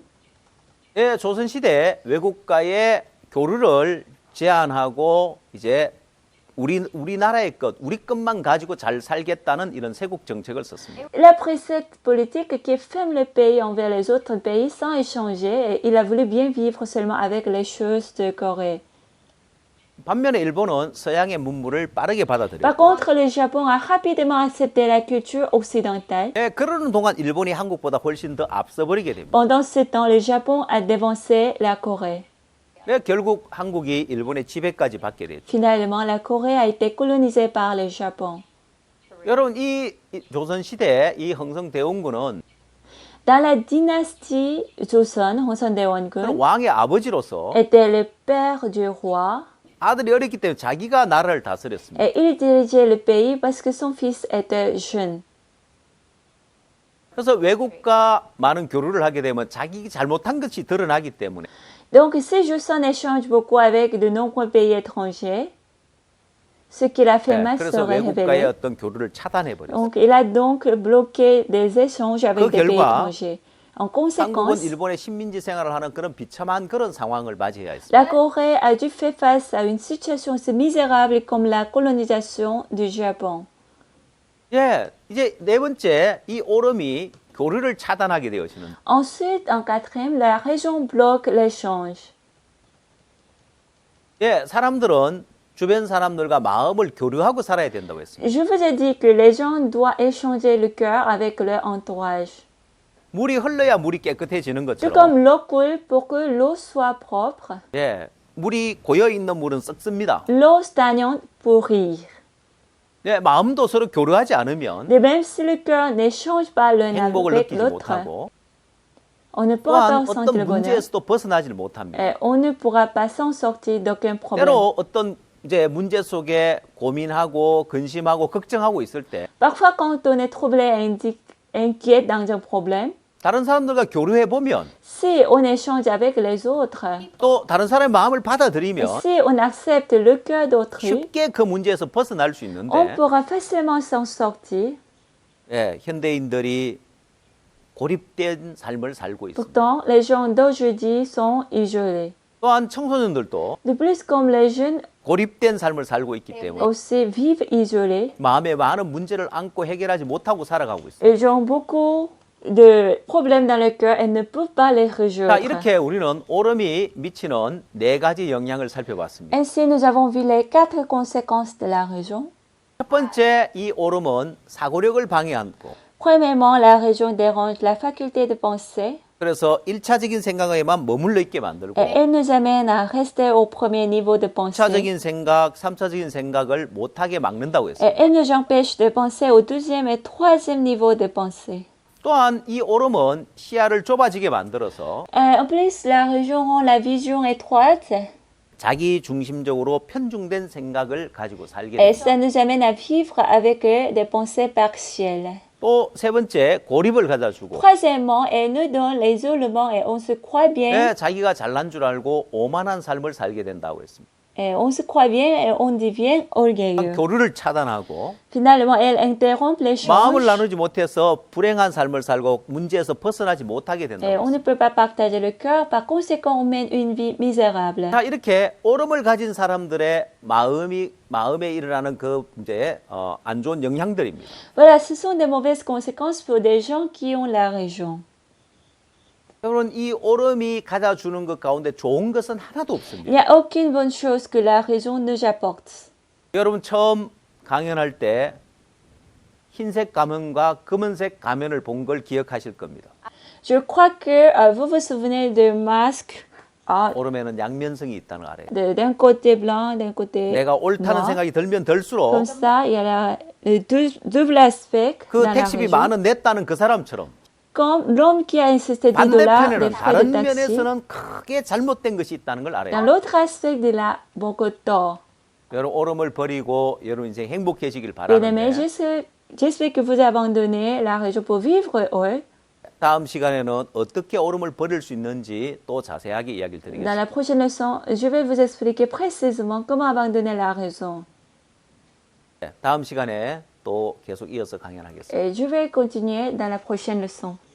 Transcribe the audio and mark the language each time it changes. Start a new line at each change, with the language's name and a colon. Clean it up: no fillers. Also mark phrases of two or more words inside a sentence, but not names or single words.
Korean: 예, 조선시대 외국과의 교류를 제한하고 이제 우리나라의 것, 우리 것만 가지고 잘 살겠다는 이런 세국 정책을 썼습니다.
French: Il a pris cette politique qui ferme le pays envers les autres pays sans échanger et il a voulu bien vivre seulement avec les choses de Corée.
Korean: 반면에 일본은 서양의 문물을 빠르게
French: Par
Korean: 받아들였고
French: contre, le Japon a rapidement accepté la culture occidentale.
Korean: 예, 그러는 동안 일본이 한국보다 훨씬 더 앞서버리게 됩니다.
French: Pendant ce temps, le Japon a dévancé la Corée.
Korean: 예, 결국 한국이 일본의 지배까지 받게 됐죠.
French: Finalement, la Corée a été colonisée par le Japon.
Korean: 여러분 이 조선시대 이 흥성대원군은
French: Dans la dynastie Joseon, Hun Sen
Korean: 그런 Daewon-gun 왕의 아버지로서
French: était le père du roi
Korean: 아들이 어렸기 때문에 자기가 나라를 다스렸습니다.
French: et il dirigeait le pays parce que son fils était jeune.
Korean: 그래서 외국과 많은 교류를 하게 되면 자기 잘못한 것이 드러나기 때문에
French: Donc, si Joseon échange beaucoup avec de nombreux pays étrangers, ce qu'il a fait
Korean: 예,
French: mal
Korean: 그래서
French: serait
Korean: 외국과의
French: révélé.
Korean: 어떤 교류를 차단해 버렸어요.
French: Donc, il a donc bloqué des échanges avec
Korean: 그
French: des pays
Korean: 결과
French: étrangers. En
Korean: 한국은
French: conséquence,
Korean: 일본의 식민지 생활을 하는 그런 비참한 그런 상황을 맞이해야 했습니다.
French: la Corée a dû faire face à une situation aussi misérable comme la colonisation du Japon.
Korean: 예, 이제 네 번째 이 오름이 교류를 차단하게 되어지는.
French: Ensuite, en quatrième, la région bloque l'échange.
Korean: 예, 사람들은 주변 사람들과 마음을 교류하고 살아야 된다고 했습니다.
French: Je vous ai dit que les gens doivent échanger le cœur avec leur entourage.
Korean: 물이 흘러야 물이 깨끗해지는
French: Tout
Korean: 것처럼.
French: comme l'eau coule pour que l'eau soit propre,
Korean: 예, 물이 고여 있는 물은 썩습니다.
French: l'eau stagnante pourrit.
Korean: 예, 마음도 서로 교류하지 않으면
French: De même, si le cœur n'échange pas l'un
Korean: 행복을
French: avec
Korean: 느끼지
French: l'autre,
Korean: 못하고
French: on ne pourra pas
Korean: 또한
French: ressentir
Korean: 어떤
French: le bonheur
Korean: 문제에서도 벗어나질 못합니다.
French: et on ne pourra pas s'en sortir d'aucun problème.
Korean: 때로 어떤 이제 문제 속에 고민하고 근심하고 걱정하고 있을 때
French: Parfois, quand on est troublé et inquiet dans un problème,
Korean: 다른 사람들과 교류해 보면
French: si on échange avec les autres,
Korean: 또 다른 사람의 마음을 받아들이면
French: si on accepte le cœur d'autrui,
Korean: 쉽게 그 문제에서 벗어날 수
French: on
Korean: 있는데
French: pourra facilement s'en sortir.
Korean: 예, 현대인들이 고립된 삶을 살고 있습니다.
French: Pourtant, les gens d'aujourd'hui sont isolés.
Korean: 또한 청소년들도
French: De plus, comme les jeunes
Korean: 고립된 삶을 살고 있기 때문에
French: aussi vivent isolés.
Korean: 마음에 많은 문제를 안고 해결하지 못하고 살아가고 있어요.
French: Ils ont beaucoup de problèmes dans le cœur et ne peuvent pas les résoudre.
Korean: 자, 이렇게 우리는 오름이 미치는 네 가지 영향을 살펴봤습니다.
French: Ainsi, nous avons vu les 4 conséquences de la raison.
Korean: 첫 번째, 이 오름은 사고력을 방해하고
French: Premièrement, la raison dérange la faculté de penser
Korean: 그래서 1차적인 생각에만 머물러 있게 만들고
French: et elle nous amène à rester au premier niveau de pensée.
Korean: 2차적인 생각, 3차적인 생각을 못하게 막는다고 했어요.
French: Et elle nous empêche de penser au deuxième et troisième niveau de pensée.
Korean: 또한 이 오름은 시야를 좁아지게 만들어서
French: En plus, la raison rend la vision étroite
Korean: 자기 중심적으로 편중된 생각을 가지고 살게
French: et
Korean: 됩니다.
French: ça nous amène à vivre avec des pensées partielles.
Korean: 또 세 번째, 고립을 가져주고
French: Troisièmement, elle nous donne l'isolement et on se croit bien.
Korean: 자기가 잘난 줄 알고 오만한 삶을 살게 된다고 했습니다.
French: Et on se croit bien et on devient orgueilleux.
Korean: 교류를 차단하고
French: Finalement, elle interrompt
Korean: 마음을
French: l'échange
Korean: 나누지 못해서 불행한 삶을 살고 문제에서 벗어나지 못하게
French: et
Korean: 된다고
French: on ne
Korean: 했습니다.
French: peut pas partager le cœur. Par conséquent, on mène une vie misérable.
Korean: 자, 이렇게 오름을 가진 사람들의 마음에 일어나는 그 이제 안 좋은 영향들입니다.
French: Voilà, ce sont des mauvaises conséquences pour des gens qui ont la raison.
Korean: 여러분, 이 오름이 가져주는 것 가운데 좋은 것은 하나도
French: Il
Korean: 없습니다.
French: n'y a aucune bonne chose que la raison nous apporte.
Korean: 여러분 처음 강연할 때 흰색 가면과 검은색 가면을 본 걸 기억하실 겁니다.
French: Je crois que vous vous souvenez de masque
Korean: 오름에는 양면성이 있다는 거 알아요.
French: d'un côté blanc, d'un côté
Korean: 내가 옳다는
French: noir.
Korean: 생각이 들면 들수록
French: Comme ça, il y a le double aspect
Korean: 그
French: dans la
Korean: 택시비
French: raison.
Korean: 만원 냈다는 그 사람처럼
French: Comme l'homme qui a insisté 10 dollars
Korean: 반대편에는
French: des frais
Korean: 다른
French: de taxi.
Korean: 면에서는 크게 잘못된 것이 있다는 걸
French: Dans
Korean: 알아요.
French: l'autre aspect, il a beaucoup tort.
Korean: 여러분 오름을 버리고 여러분 인생 행복해지길
French: Bien-aimés,
Korean: 바라는데
French: j'espère que vous abandonnez la raison pour vivre heureux.
Korean: 다음 시간에는 어떻게 오름을 버릴 수 있는지 또 자세하게 이야기를
French: Dans
Korean: 드리겠습니다.
French: la prochaine leçon, je vais vous expliquer précisément comment abandonner la raison.
Korean: 다음 시간에 또 계속 이어서 강연하겠습니다.
French: Et je vais continuer dans la prochaine leçon.